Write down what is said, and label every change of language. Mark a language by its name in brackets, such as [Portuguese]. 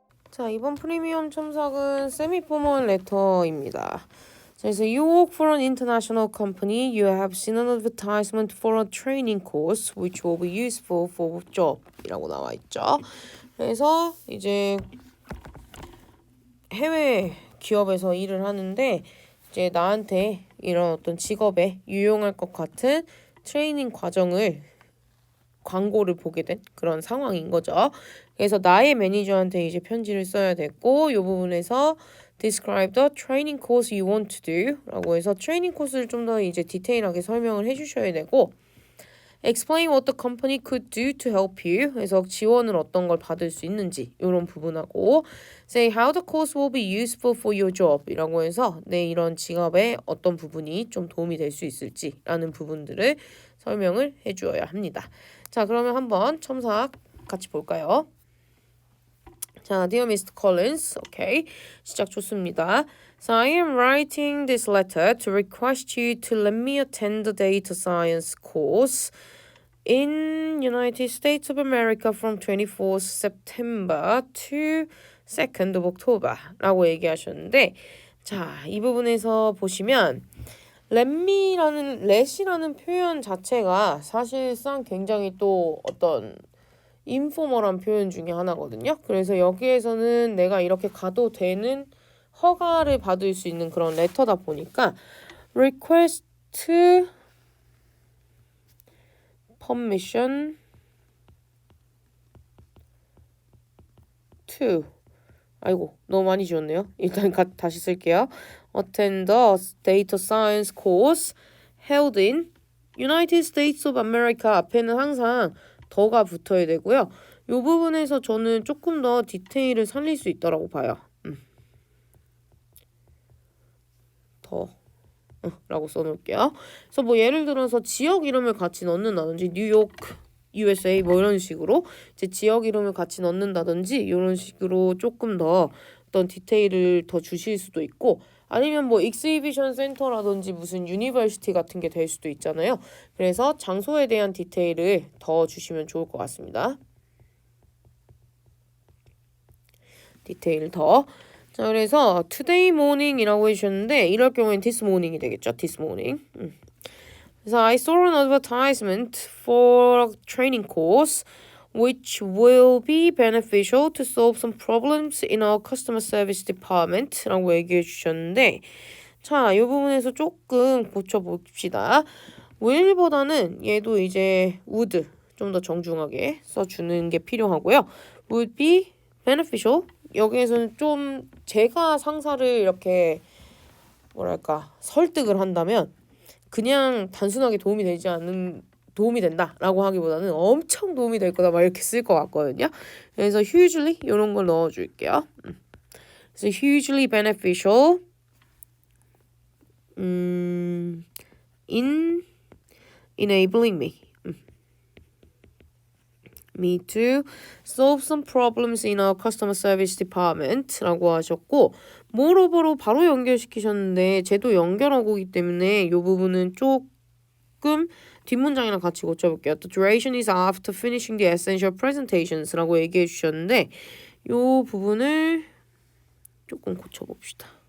[Korean] 자, 이번 프리미엄 첨삭은 세미포멀 레터입니다. 그래서 [English] You work for an international company. You have seen an advertisement for a training course which will be useful for job [Korean] 이라고 나와 있죠. 그래서 이제 해외 기업에서 일을 하는데 이제 나한테 이런 어떤 직업에 유용할 것 같은 트레이닝 과정을 광고를 보게 된 그런 상황인 거죠. 그래서 나의 매니저한테 이제 편지를 써야 됐고 이 부분에서 [English] describe the training course you want to do [Korean] 라고 해서 트레이닝 코스를 좀 더 이제 디테일하게 설명을 해주셔야 되고 [English] explain what the company could do to help you [Korean] 그래서 지원을 어떤 걸 받을 수 있는지 이런 부분하고 [English] say how the course will be useful for your job [Korean] 이라고 해서 내 이런 직업에 어떤 부분이 좀 도움이 될 수 있을지 라는 부분들을 설명을 해주어야 합니다. 자, 그러면 한번 첨삭 같이 볼까요? [English] 자, Dear Mr. [Korean] Collins, 오케이, 시작 좋습니다. [English] So I am writing this letter to request you to let me attend the data science course in United States of America from 24th September to 2nd of October [Korean] 라고 얘기하셨는데 자, 이 부분에서 보시면 let이라는 표현 자체가 사실상 굉장히 또 어떤 인포멀한 표현 중에 하나거든요. 그래서 여기에서는 내가 이렇게 가도 되는 허가를 받을 수 있는 그런 레터다 보니까 [English] request permission to [Korean] 아이고 너무 많이 지웠네요. 일단 다시 쓸게요. [English] Attend the data science course held in United States of America [Korean] 앞에는 항상 더가 붙어야 되고요. 이 부분에서 저는 조금 더 디테일을 살릴 수 있다고 봐요. 더 라고 써놓을게요. 그래서 뭐 예를 들어서 지역 이름을 같이 넣는다든지 뉴욕 USA 뭐 이런 식으로 이제 지역 이름을 같이 넣는다든지 이런 식으로 조금 더 어떤 디테일을 더 주실 수도 있고 아니면 뭐 익스히비션 센터라든지 무슨 유니버시티 같은 게 될 수도 있잖아요. 그래서 장소에 대한 디테일을 더 주시면 좋을 것 같습니다. 디테일 더. 자, 그래서 [English] today morning [Korean] 이라고 해주셨는데 이럴 경우엔 [English] this morning [Korean] 이 되겠죠. [English] this morning. 그래서 I saw an advertisement for a training course which will be beneficial to solve some problems in our customer service department [Korean] 라고 얘기해 주셨는데 자, 이 부분에서 조금 고쳐봅시다. will보다는 얘도 이제 would 좀 더 정중하게 써주는 게 필요하고요. would be beneficial 여기에서는 좀 제가 상사를 이렇게 뭐랄까 설득을 한다면 그냥 단순하게 도움이 된다라고 하기보다는 엄청 도움이 될 거다 막 이렇게 쓸 것 같거든요. 그래서 hugely 이런 걸 넣어줄게요. 그래서 [English] hugely beneficial in enabling me to solve some problems in our customer service department [Korean] 라고 하셨고 moreover로 바로 연결시키셨는데 쟤도 연결하고기 때문에 이 부분은 조금 뒷문장이랑 같이 고쳐볼게요. [English] The duration is after finishing the essential presentations [Korean] 라고 얘기해 주셨는데 이 부분을 조금 고쳐봅시다.